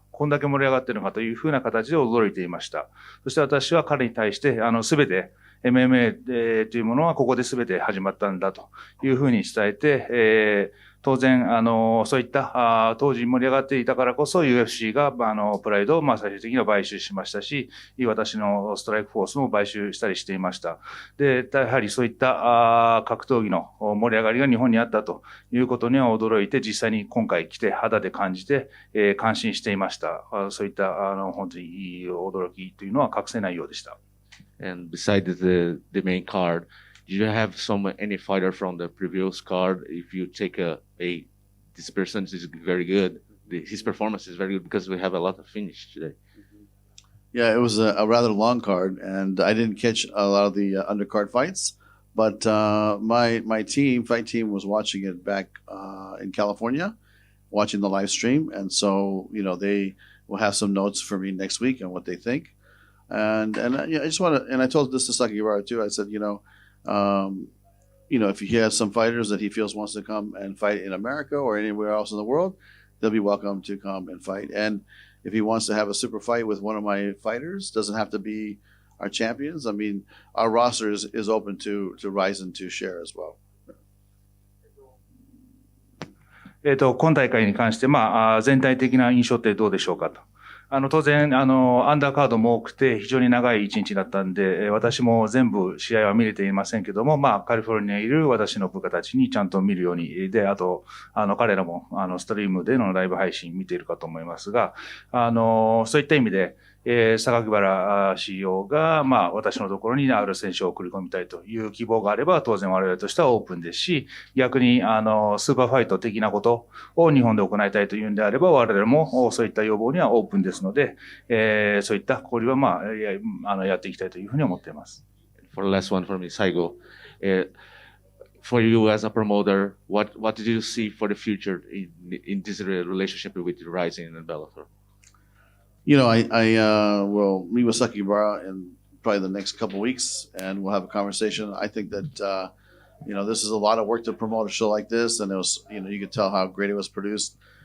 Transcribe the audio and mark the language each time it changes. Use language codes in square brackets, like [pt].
[ja] こんだけ盛り上がっているのかというふうな形で驚いていました。そして私は彼に対して、すべて MMA というものはここで全て始まったんだというふうに伝えて、当然、そういった、当時盛り上がっていたからこそ UFC が、プライドを、最終的には買収しましたし、私のストライクフォースも買収したりしていました。で、やはりそういった、格闘技の盛り上がりが日本にあったということには驚いて、実際に今回来て肌で感じて、感心していました。そういった、本当に驚きというのは隠せないようでした。 [en] And besides the main card, do you have any fighter from the previous card? If you take this person is very good, his performance is very good because we have a lot of finish today. Yeah, it was a rather long card, and I didn't catch a lot of the undercard fights, but my fight team was watching it back in California, watching the live stream, and so, you know, they will have some notes for me next week on what they think. And yeah, I just want to, and I told this to Sakakibara too. I said, you know, if he has some fighters that he feels wants to come and fight in America or anywhere else in the world, they'll be welcome to come and fight. And if he wants to have a super fight with one of my fighters, doesn't have to be our champions. I mean, our roster is open to Rizin to share as well. [ja] 今大会に関して、全体的な印象ってどうでしょうかと。当然、アンダーカードも多くて非常に長い一日だったんで、私も全部試合は見れていませんけども、カリフォルニアにいる私の部下たちにちゃんと見るように、で、あと、彼らも、ストリームでのライブ配信見ているかと思いますが、そういった意味で、榊原 CEO が、私のところにある選手を送り込みたいという希望があれば、当然我々としてはオープンですし、逆に、スーパーファイト的なことを日本で行いたいというんであれば、我々もそういった要望にはオープンですので、そういった交流は、やっていきたいというふうに思っています。 [en] For the last one for me, Saigo. For you as a promoter, what did you see for the future in this relationship with Rizin and Bellator? You know, I will meet with Sakibara in probably the next couple of weeks, and we'll have a conversation. I think that this is a lot of work to promote a show like this, and it was, you could tell how great it was produced.